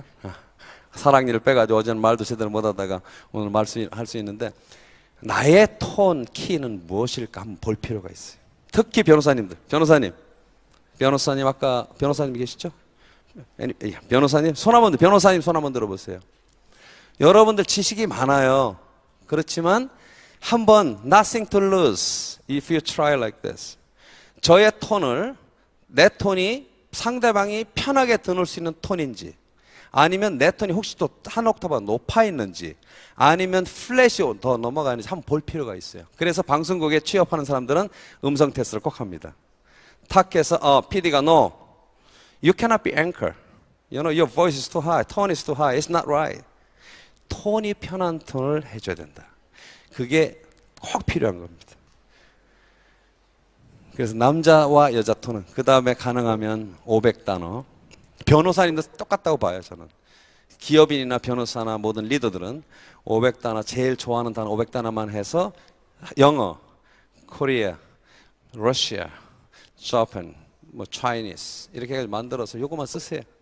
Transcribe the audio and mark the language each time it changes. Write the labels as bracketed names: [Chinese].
[Korean] 제가 사랑니를 빼가지고 어제는 말도 제대로 못하다가 오늘 할 수 있는데, 나의 톤, 키는 무엇일까 한번 볼 필요가 있어요. 특히 변호사님들, 변호사님 아까 변호사님 계시죠? 변호사님 손 한번 들어보세요. 여러분들 지식이 많아요. 그렇지만 한번 [English] nothing to lose if you try like this. [Korean] 저의 톤을, 내 톤이 상대방이 편하게 들을 수 있는 톤인지, 아니면 내 톤이 혹시 또 한 옥타브 높아 있는지, 아니면 플랫이 더 넘어가는지 한번 볼 필요가 있어요. 그래서 방송국에 취업하는 사람들은 음성 테스트를 꼭 합니다. 탁해서 PD가 [English] no, you cannot be anchor. You know, your voice is too high, tone is too high, it's not right. [Korean] 톤이 편한 톤을 해줘야 된다. 그게 꼭 필요한 겁니다. 그래서 남자와 여자 톤은, 그 다음에 가능하면 500단어. 변호사님도 똑같다고 봐요, 저는. 기업인이나 변호사나 모든 리더들은 500단어, 제일 좋아하는 단어 500단어만 해서 영어, 코리아, 러시아, 자판, 뭐 차이니스 이렇게 해서 만들어서 요거만 쓰세요.